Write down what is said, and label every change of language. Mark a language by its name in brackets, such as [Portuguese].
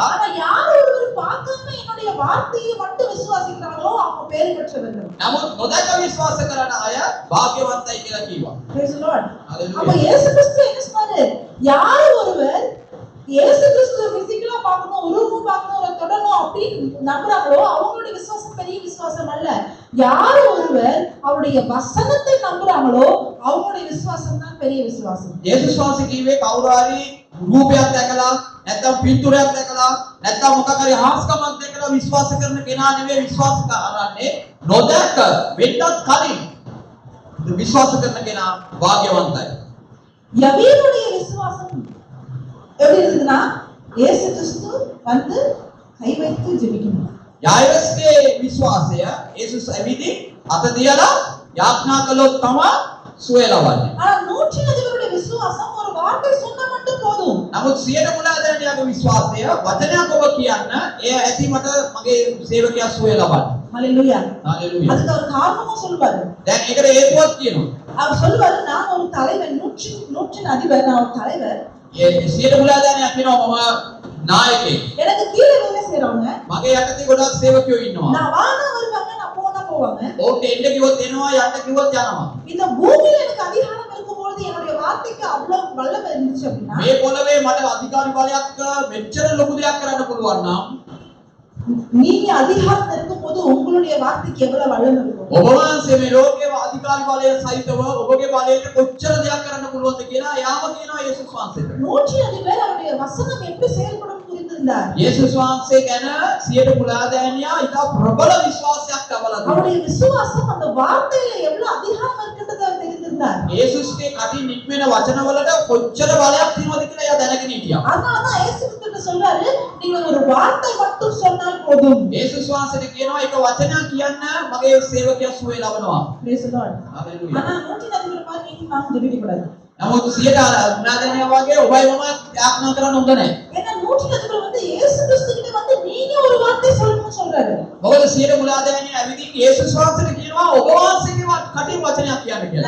[Tamil] ஆனா யார் ஒருவர் பார்க்காம என்னுடைய வார்த்தையை மட்டும் விசுவாசிக்கிறாங்களோ அவங்க பேர் பெற்றவர்கள். [Sinhala] නමුත් නොදැක විශ්වාස කරන අය භාග්‍යවන්තයි කියලා කිව්වා. [English] Praise the Lord. Hallelujah. [Tamil] அப்ப இயேசு கிறிஸ்து என்ன சொன்னாரு? யார் ஒருவர் இயேசு கிறிஸ்துவை பிசிக்கலா பார்க்கணும், உருவமும் பார்க்கணும், தொடரணும் அப்படின்னு நம்புறாங்களோ அவங்களுடைய விசுவாசம் பெரிய விசுவாசம் அல்ல. யார் ஒருவர் அவருடைய வசனத்தை நம்புறாங்களோ அவங்களுடைய விசுவாசம் தான் பெரிய விசுவாசம். [Sinhala] යේසුස් වහන්සේ කිව්වේ කවුරු හරි රූපයක් දැකලා නැත්නම් පින්තූරයක් දැකලා නැත්නම් මොකක් හරි හාස්කමක් දැකලා විශ්වාස කරන කෙනා නෙවෙයි විශ්වාස කරන්නේ නොදැක වෙන්නත් කලින් විශ්වාස කරන කෙනා භාග්‍යවන්තයි. [Tamil] யவீருடைய விசுவாசம் எப்படி இருந்ததுன்னா, இயேசு கிறிஸ்து வந்து கை வைத்து ஜெபிக்கணும். [Sinhala] යායිරස්ගේ විශ්වාසය යේසුස් ඇවිදී අත තියලා යාඥා කළොත් තමයි සුවය ලබන්නේ. [Tamil] ஆனா நூற்றின் அதிபருடைய விசுவாசம் ஒரு வார்த்தை சொன்னா மட்டும் போதும். [Sinhala] නමුත් සියලු මුලාදානියාගේ විශ්වාසය වචනයක් ඔබ කියන්න එය ඇති මට මගේ සේවකයා සුවය ලබන්න. ஹalleluya. හalleluya. [Tamil] அதுக்கு அவர் காரணமும் சொல்வாரு. [Sinhala] දැන් ඒකට හේතුවක් කියනවා. [Tamil] அவர் சொல்வாரு, நான் ஒரு தலைவர், நூற்றின் அதிபர், நான் ஒரு தலைவர். [Sinhala] ඒ සියලු මුලාදානියා කියනවා මම නායකයෙක්. [Tamil] எனக்கு கீழே வேலை செய்றவங்க, [Sinhala] මගේ යටතේ ගොඩක් සේවකයෝ ඉන්නවා. [Tamil] நான் வானா வருவாங்க, நான் போனா போவாங்க. [Sinhala] ඕකට එන්න කිව්වොත් එනවා යන්න කිව්වොත් යනවා. [Tamil] இந்த பூமியில எனக்கு அதிகாரம் இருக்கும்போது என்னுடைய வார்த்தைக்கு அவ்வளவு வல்லமை இருந்துச்சு அப்படின்னா, [Sinhala] මේ පොළවේ මට අධිකාරි බලයක් මෙච්චර ලොකු දෙයක් කරන්න පුළුවන් නම් [Tamil] நீங்க அதிகாரம் இருக்கும்போது உங்களுடைய வார்த்தைக்கு எவ்வளவு வல்லமை இருக்கும்? [Sinhala] ඔබ වහන්සේ මේ ලෝකයේ අධිකාරි බලය සහිතව ඔබගේ බලයට කොච්චර දෙයක් කරන්න පුළුවන්ද කියලා යාම කියනවා යේසුස් වහන්සේට. [Tamil] நூற்றின் அதிபர் அவருடைய வசனம் எப்படி செயல்படும் புரிந்திருந்தார். [Sinhala] යේසුස් වහන්සේ ගැන සියලු මුලාදෑනියා ඉතා ප්‍රබල විශ්වාසයක් ලබලා තිබුණා. [Tamil] அவருடைய விசுவாசம் அந்த வார்த்தையில எவ்வளவு அதிகாரம் இருக்கின்றதை அவர் தெரிந்திருந்தார். [Sinhala] යේසුස්ගේ කටින් නික්මෙන වචනවලට කොච්චර බලයක් තියෙනවද කියලා එයා දැනගෙන හිටියා. [Tamil] அதனாலதான் இயேசு கிறிஸ்து சொல்றாரு, நீங்க ஒரு வார்த்தை மட்டும் சொன்னால் போதும். [Sinhala] යේසුස් වහන්සේට කියනවා එක වචනයක් කියන්න මගේ සේවකයා සුවය ලබනවා. [English] Praise the Lord. හalleluya. [Tamil] ஆனா நூற்றின் அதிபர் மாதிரி நீங்க நான் ஜெபிக்க கூடாது. [Sinhala] නමුත් සියයට මුලාදෑනියා වගේ ඔබයි මම යාඥා කරන්න හොඳ නැහැ. [Tamil] ஏன்னா நூற்றின் அதிபர் வந்து இயேசு கிறிஸ்து கிட்ட வந்து நீங்க ஒரு வார்த்தை சொல்லணும்னு சொல்றாரு. [Sinhala] මොකද සියයට මුලාදෑනියා ඇවිදින් යේසුස් වහන්සේට කියනවා ඔබ වහන්සේගේ කටින් වචනයක් කියන්න කියලා.